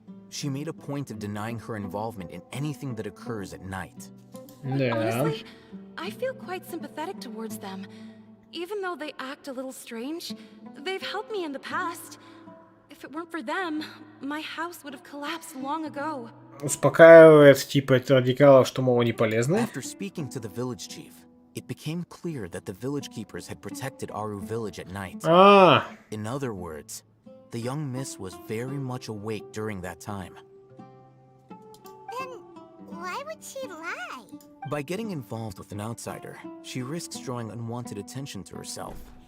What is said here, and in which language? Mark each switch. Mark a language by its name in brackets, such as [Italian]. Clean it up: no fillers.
[English] She made a point of denying her involvement in anything that occurs at night. [Russian] Да. [English] Honestly, I feel quite sympathetic towards them. Even though they act a little strange, they've helped me in the past. If it weren't for them, my house would have collapsed long ago. [Russian] Успокаивает, типа, радикалов, что, мол, они полезны. [English] After speaking to the village chief, it became clear that the village keepers had protected Aru village at night. Ah. In other words, the young miss was very much awake during that time. Then why would she lie? By getting involved with an outsider, she risks drawing unwanted attention to herself.